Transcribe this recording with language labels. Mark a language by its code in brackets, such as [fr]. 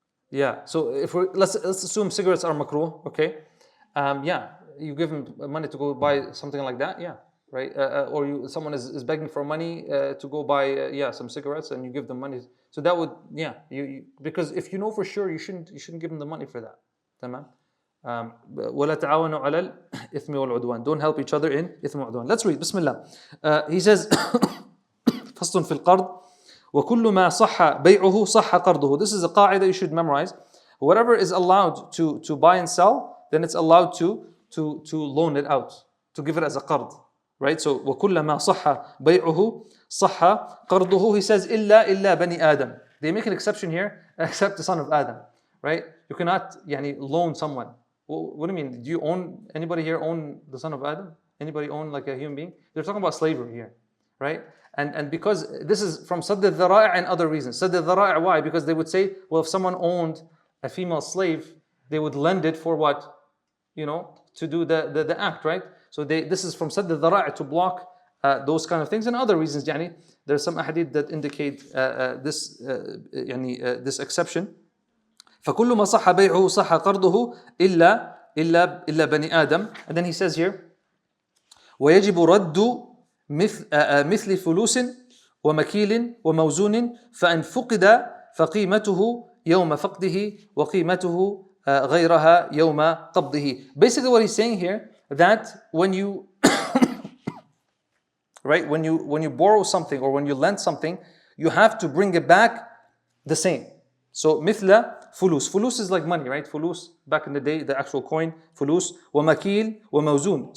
[en] Yeah. So if let's assume cigarettes are makruh, okay? You give them money to go buy something like that, yeah, right? Or someone is begging for money to go buy some cigarettes, and you give them money. So that would because if you know for sure, you shouldn't give them the money for that. [ar] تمام. ولا تعاونوا على الإثم والعدوان. [en] Don't help each other in [ar] إثم وعدوان. [en] Let's read. Bismillah. He says [ar] فصل في القرض وكل ما صح بيعه صح قرضه. [en] This is a قاعدة you should memorize. Whatever is allowed to buy and sell, then it's allowed to loan it out, to give it as a qard, right? So [ar] وكل ما صح بيعه صح قرضه. [en] He says [ar] إلا بني آدم. [en] They make an exception here, except the son of Adam, right? You cannot loan someone. What do you mean? Do you own, anybody here own the son of Adam? Anybody own like a human being? They're talking about slavery here, right? And because this is from Sadd al-Dhara'i and other reasons. Sadd al-Dhara'i, why? Because they would say, well, if someone owned a female slave, they would lend it for what? To do the act, right? So this is from Sadd al-Dhara'i to block those kind of things, and other reasons. There's some ahadith that indicate this exception. [ar] فكل ما صح بيعه صح قرضه إلا بني آدم. [en] And then he says here [ar] ويجب رد مثل فلوس ومكيل وموزون فإن فقد فقيمته يوم فقده وقيمته غيرها يوم قبضه. [en] Basically what he's saying here, that when you right, when you borrow something or when you lend something, you have to bring it back the same. So مثل fulus. Fulus is like money, right? Fulus, back in the day, the actual coin, fulus. [ar] وَمَكِيل وَمَوْزُون.